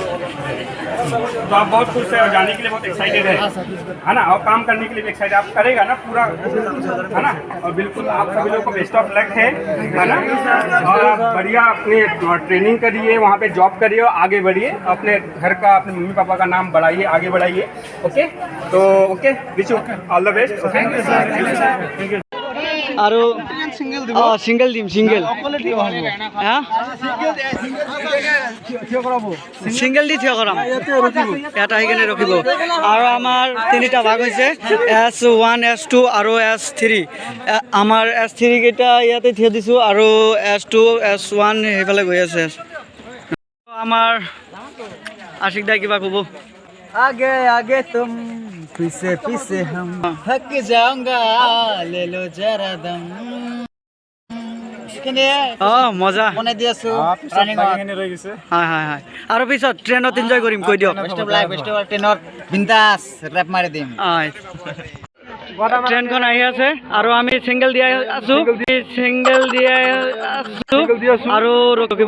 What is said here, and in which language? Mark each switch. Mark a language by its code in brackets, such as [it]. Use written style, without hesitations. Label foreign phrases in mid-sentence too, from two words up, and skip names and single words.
[hi] तो आप बहुत खुश है और जाने के लिए बहुत एक्साइटेड है ना? और काम करने के लिए भी एक्साइटेड, आप करेगा ना पूरा, है ना? और बिल्कुल आप सभी लोगों को [en] best of luck [hi] है ना? और आप बढ़िया अपने ट्रेनिंग करिए, वहाँ पे जॉब करिए और आगे बढ़िए, अपने घर का, अपने मम्मी पापा का नाम बढ़ाइए, आगे बढ़ाइए। [en] ओके, तो ओके, wish you all the best. thank you. [as] আৰু সিংগল দিম, সিংগল সিংগল দি থিয় কৰাম, ইয়াত আহি কেনে ৰখিব। আৰু আমাৰ তিনিটা ভাগ হৈছে S1, S2 আৰু S3। আমাৰ S3 কেইটা ইয়াতে থিয় দিছোঁ আৰু S2, S1 সেইফালে গৈ আছে। আমাৰ আশিক দাই কিবা ক'ব? [hi] आगे आगे तुम पीछे पीछे हम थक जाऊंगा ले लो जरा दम। [as] মজা বনাই দি আছো ট্ৰেইনিং হয় হয় হয়। আৰু পিছত ট্ৰেইনত এনজয় কৰিম, কৈ দিয়ক। ট্ৰেইনত বিন্দাছ ৰেপ মাৰি দিম। ট্ৰেইনখন আহি আছে আৰু আমি ছিংগল দিয়া আছো, ছিংগল দিয়া আছো আৰু ৰখিব।